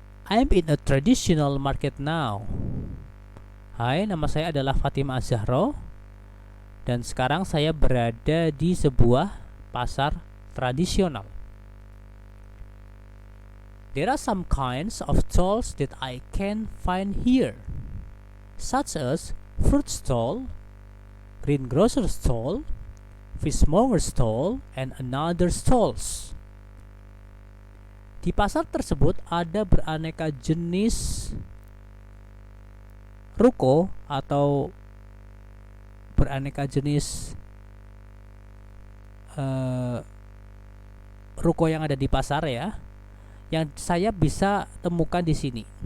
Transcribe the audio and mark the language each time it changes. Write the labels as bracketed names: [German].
[English] I'm in a traditional market now. [Indonesian] Hai, nama saya adalah Fatimah Az-Zahra dan sekarang saya berada di sebuah pasar tradisional. [English] There are some kinds of stalls that I can find here, such as fruit stall, greengrocer stall, fishmonger stall, and another stalls. [Indonesian] Di pasar tersebut ada beraneka jenis ruko atau beraneka jenis ruko yang ada di pasar ya, yang saya bisa temukan di sini.